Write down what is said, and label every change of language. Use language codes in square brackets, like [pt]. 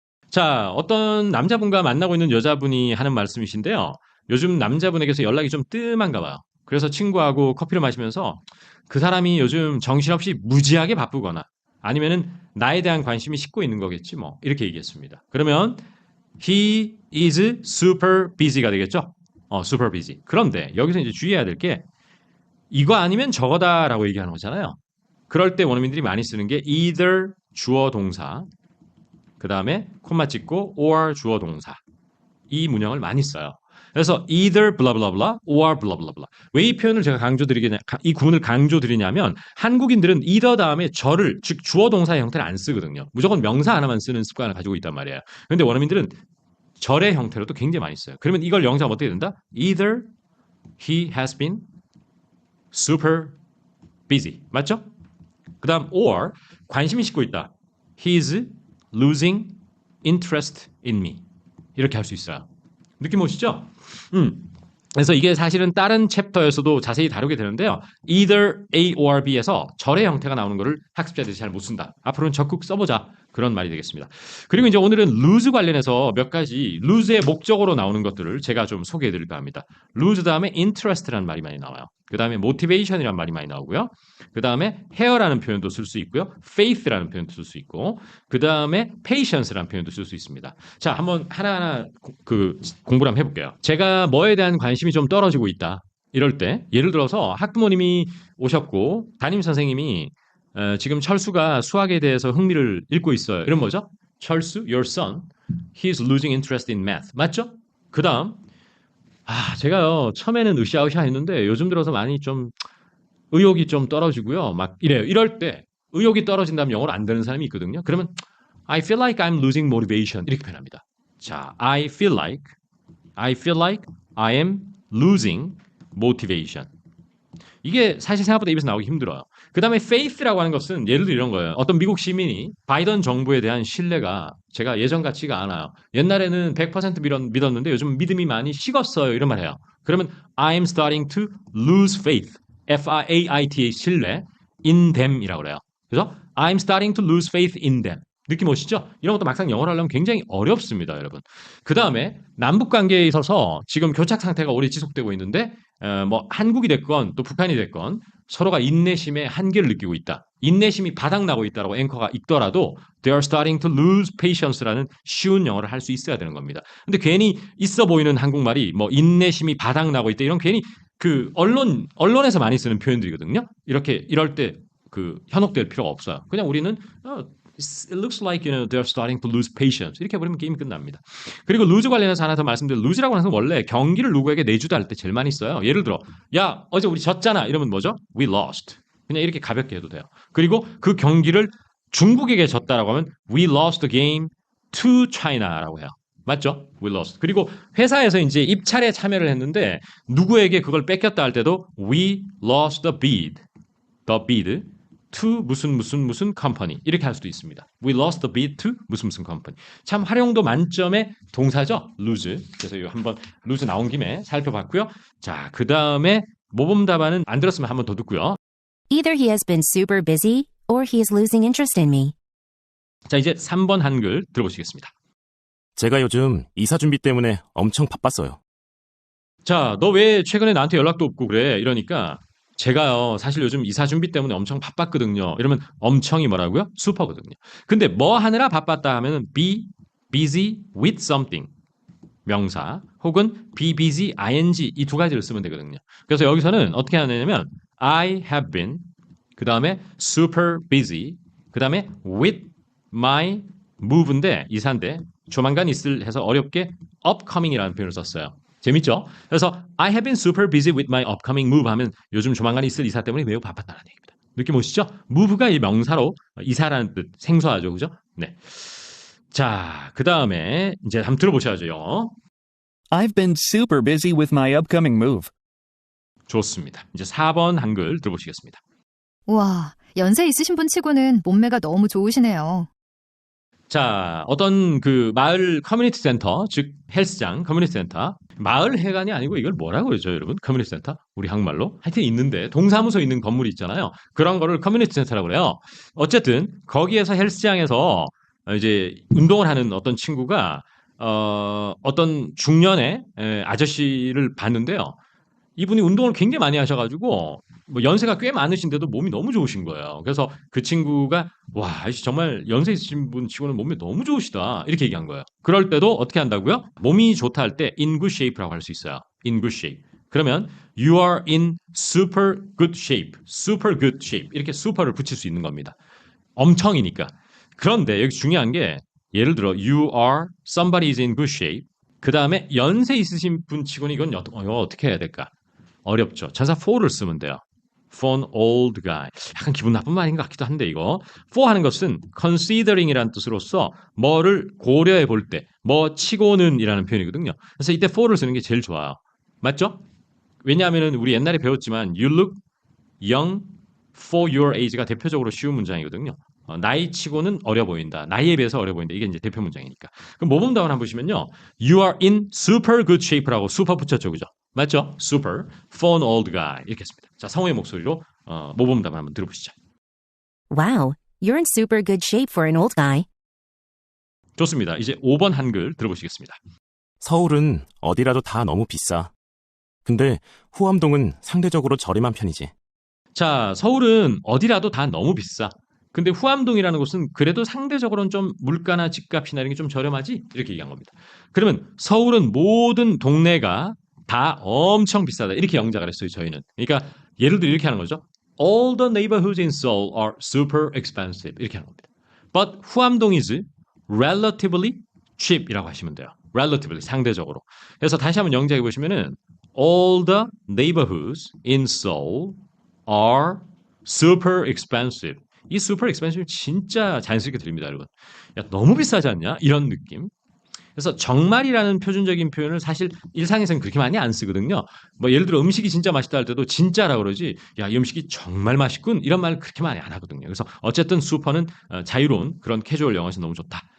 [ko] 자, 어떤 남자분과 만나고 있는 여자분이 하는 말씀이신데요. 요즘 남자분에게서 연락이 좀 뜸한가 봐요. 그래서 친구하고 커피를 마시면서 그 사람이 요즘 정신없이 무지하게 바쁘거나 아니면은 나에 대한 관심이 식고 있는 거겠지 뭐. 이렇게 얘기했습니다. 그러면 [en] he is super busy [ko] 가 되겠죠? [en] super busy. [ko] 그런데 여기서 이제 주의해야 될 게 이거 아니면 저거다라고 얘기하는 거잖아요. 그럴 때 원어민들이 많이 쓰는 게 either 주어 동사, 그 다음에 콤마 찍고 or 주어 동사. 이 문형을 많이 써요. 그래서 [en] either blah blah blah [ko] or blah blah blah. 왜 이 표현을 제가 이 구문을 강조드리냐면 한국인들은 either 다음에 저를, 즉 주어 동사의 형태를 안 쓰거든요. 무조건 명사 하나만 쓰는 습관을 가지고 있단 말이에요. 그런데 원어민들은 절의 형태로도 굉장히 많이 써요. 그러면 이걸 영사하면 어떻게 된다? [en] Either he has been super busy. [ko] 맞죠? 그 다음 or 관심이 싣고 있다. [en] He's losing interest in me. [ko] 이렇게 할 수 있어요. 느낌 오시죠? 그래서 이게 사실은 다른 챕터에서도 자세히 다루게 되는데요. either A or B에서 절의 형태가 나오는 것을 학습자들이 잘 못 쓴다. 앞으로는 적극 써보자. 그런 말이 되겠습니다. 그리고 이제 오늘은 lose 관련해서 몇 가지 lose의 목적으로 나오는 것들을 제가 좀 소개해 드릴까 합니다. lose 다음에 interest라는 말이 많이 나와요. 그 다음에 motivation이라는 말이 많이 나오고요. 그 다음에 hair라는 표현도 쓸 수 있고요. faith라는 표현도 쓸 수 있고, 그 다음에 patience라는 표현도 쓸 수 있습니다. 자, 한번 하나하나 공부를 한번 해볼게요. 제가 뭐에 대한 관심이 좀 떨어지고 있다. 이럴 때, 예를 들어서 학부모님이 오셨고, 담임 선생님이 지금 철수가 수학에 대해서 흥미를 잃고 있어요. 이런 뭐죠? [en] 철수, your son, he's losing interest in math. [ko] 맞죠? 그 다음, 제가요, 처음에는 으쌰으쌰 했는데 요즘 들어서 많이 좀 의욕이 좀 떨어지고요. 막 이래요. 이럴 때 의욕이 떨어진다면 영어로 안 되는 사람이 있거든요. 그러면 [en] I feel like I'm losing motivation. [ko] 이렇게 표현합니다. [en] 자, I feel like I am losing motivation. [ko] 이게 사실 생각보다 입에서 나오기 힘들어요. 그 다음에 faith라고 하는 것은 예를 들어 이런 거예요. 어떤 미국 시민이 바이든 정부에 대한 신뢰가 제가 예전 같지가 않아요. 옛날에는 100% 믿었는데 요즘 믿음이 많이 식었어요. 이런 말 해요. [en] 그러면 I'm starting to lose faith. [ko] F-A-I-T-H 신뢰 in them이라고 그래요. 그래서 [en] I'm starting to lose faith in them. [ko] 느낌 오시죠? 이런 것도 막상 영어로 하려면 굉장히 어렵습니다, 여러분. 그 다음에 남북 관계에 있어서 지금 교착 상태가 오래 지속되고 있는데 뭐 한국이 됐건 또 북한이 됐건 서로가 인내심의 한계를 느끼고 있다. 인내심이 바닥나고 있다라고 앵커가 읽더라도 [en] they are starting to lose patience [ko] 라는 쉬운 영어를 할 수 있어야 되는 겁니다. 근데 괜히 있어 보이는 한국말이 뭐 인내심이 바닥나고 있다 이런 괜히 그 언론에서 많이 쓰는 표현들이거든요. 이럴 때 현혹될 필요가 없어요. 그냥 우리는 [en] it looks like they're starting to lose patience. [ko] 이렇게 해버리면 게임이 끝납니다. 그리고 lose 관련해서 하나 더 말씀드릴 lose라고 하는 건 원래 경기를 누구에게 내주다 할 때 제일 많이 써요. 예를 들어 야 어제 우리 졌잖아 이러면 뭐죠? [en] We lost. [ko] 그냥 이렇게 가볍게 해도 돼요. 그리고 그 경기를 중국에게 졌다라고 하면 [en] we lost the game to China [ko] 라고 해요. 맞죠? [en] We lost. [ko] 그리고 회사에서 이제 입찰에 참여를 했는데 누구에게 그걸 뺏겼다 할 때도 [en] we lost the bid. [ko] the bid to 무슨 company 이렇게 할 수도 있습니다. [en] We lost the bid to [ko] 무슨 [en] company. [ko] 참 활용도 만점의 동사죠. [en] lose. [ko] 그래서 이거 한번 lose 나온 김에 살펴봤고요. 자, 그 다음에 모범 답안은 안 들었으면 한번 더 듣고요. [en] Either he has been super busy or he is losing interest in me. [ko] 자, 이제 3번 한글 들어보시겠습니다. 제가 요즘 이사 준비 때문에 엄청 바빴어요. 자, 너 왜 최근에 나한테 연락도 없고 그래? 이러니까 제가요, 사실 요즘 이사 준비 때문에 엄청 바빴거든요. 이러면 엄청이 뭐라고요? 슈퍼거든요. 근데 뭐 하느라 바빴다 하면은 be busy with something. 명사 혹은 be busy ing 이 두 가지를 쓰면 되거든요. 그래서 여기서는 어떻게 하냐면 [en] I have been [ko] 그 다음에 super busy 그 다음에 with my move인데 이사인데 조만간 있을 해서 어렵게 upcoming이라는 표현을 썼어요. 재밌죠? 그래서 [en] I have been super busy with my upcoming move [ko] 하면 요즘 조만간 있을 이사 때문에 매우 바빴다는 얘기입니다. 느낌 오시죠? move가 이 명사로 이사라는 뜻 생소하죠, 그죠? 네. 자, 그 다음에 이제 한번 들어보셔야죠, 영어. [en] I've been super busy with my upcoming move. [ko] 좋습니다. 이제 4번 한글 들어보시겠습니다. 와, 연세 있으신 분 치고는 몸매가 너무 좋으시네요. 자, 어떤 그 마을 커뮤니티 센터, 즉 헬스장 커뮤니티 센터, 마을 회관이 아니고 이걸 뭐라고 그러죠, 여러분? 커뮤니티 센터? 우리 한국말로? 하여튼 있는데 동사무소 있는 건물이 있잖아요. 그런 거를 커뮤니티 센터라고 그래요. 어쨌든 거기에서 헬스장에서 이제 운동을 하는 어떤 친구가 어떤 중년의 아저씨를 봤는데요. 이분이 운동을 굉장히 많이 하셔가지고 뭐 연세가 꽤 많으신데도 몸이 너무 좋으신 거예요. 그래서 그 친구가 와, 정말 연세 있으신 분 치고는 몸이 너무 좋으시다 이렇게 얘기한 거예요. 그럴 때도 어떻게 한다고요? 몸이 좋다 할 때 in good shape라고 할 수 있어요. [en] in good shape. [ko] 그러면 [en] you are in super good shape. super good shape. [ko] 이렇게 super를 붙일 수 있는 겁니다. 엄청이니까. 그런데 여기 중요한 게 예를 들어 you are somebody is in good shape. 그 다음에 연세 있으신 분 치고는 이건 어떻게 해야 될까? 어렵죠. 전사 for를 쓰면 돼요. [en] for an old guy. [ko] 약간 기분 나쁜 말인 것 같기도 한데 이거. for 하는 것은 considering이라는 뜻으로서 뭐를 고려해 볼 때, 뭐 치고는 이라는 표현이거든요. 그래서 이때 for를 쓰는 게 제일 좋아요. 맞죠? 왜냐하면 우리 옛날에 배웠지만 [en] you look young for your age [ko] 가 대표적으로 쉬운 문장이거든요. 나이치고는 어려 보인다. 나이에 비해서 어려 보인다. 이게 이제 대표 문장이니까. 그럼 모범답을 한번 보시면요. [en] You are in super good shape [ko] 라고 [en] super [ko] 붙였죠. 그죠? 맞죠? [en] Super for an old guy. [ko] 이렇게 했습니다. 자, 성우의 목소리로 모범답을 한번 들어보시죠. [en] Wow, you're in super good shape for an old guy. [ko] 좋습니다. 이제 5번 한글 들어보시겠습니다. 서울은 어디라도 다 너무 비싸. 근데 후암동은 상대적으로 저렴한 편이지. 자, 서울은 어디라도 다 너무 비싸. 근데 후암동이라는 곳은 그래도 상대적으로는 좀 물가나 집값이나 이런 게 좀 저렴하지? 이렇게 얘기한 겁니다. 그러면 서울은 모든 동네가 다 엄청 비싸다. 이렇게 영작을 했어요, 저희는. 그러니까 예를 들어 이렇게 하는 거죠. [en] All the neighborhoods in Seoul are super expensive. [ko] 이렇게 하는 겁니다. [en] But 후암동 is relatively cheap [ko] 이라고 하시면 돼요. relatively, 상대적으로. 그래서 다시 한번 영작해 보시면은 [en] All the neighborhoods in Seoul are super expensive. [ko] 이 super expensive 진짜 자연스럽게 들립니다, 여러분. 야, 너무 비싸지 않냐? 이런 느낌. 그래서 정말이라는 표준적인 표현을 사실 일상에서는 그렇게 많이 안 쓰거든요. 뭐 예를 들어 음식이 진짜 맛있다 할 때도 진짜라 그러지. 야, 이 음식이 정말 맛있군. 이런 말 그렇게 많이 안 하거든요. 그래서 어쨌든 슈퍼는 자유로운 그런 캐주얼 영어에서 너무 좋다.